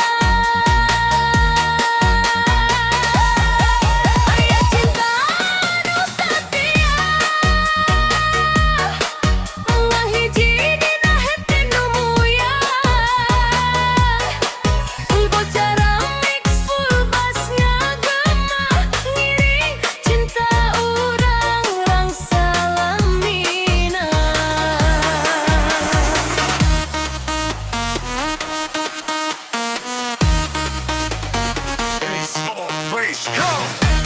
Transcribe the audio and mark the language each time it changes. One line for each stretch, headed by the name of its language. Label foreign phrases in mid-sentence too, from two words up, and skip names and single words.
Sundanese: Aya cinta nu satia, ngahiji dina hete nu muya, bocara
English: mix full bass
Sundanese: ngagema, ngiring cinta urang rangsa lamina.
English: Bass, come on, bass, come.